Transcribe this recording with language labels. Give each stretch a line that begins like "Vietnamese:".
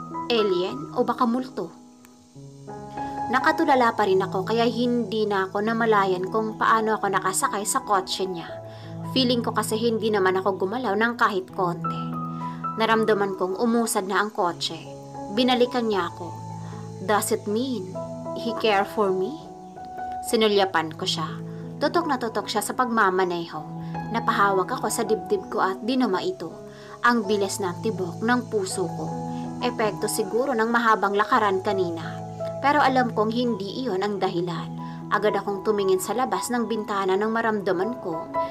Filipino: Alien o baka multo? Nakatulala pa rin ako kaya hindi na ako namalayan kung paano ako nakasakay sa kotse niya. Feeling ko kasi hindi naman ako gumalaw ng kahit konti. Naramdaman kong umusad na ang kotse. Binalikan niya ako.
English: Does it mean he care for me?
Filipino: Sinulyapan ko siya. Tutok na tutok siya sa pagmamaneho. Napahawak ako sa dibdib ko at dinama ito. Ang bilis ng tibok ng puso ko. Epekto siguro ng mahabang lakaran kanina. Pero alam kong hindi iyon ang dahilan. Agad akong tumingin sa labas ng bintana nang maramdaman ko.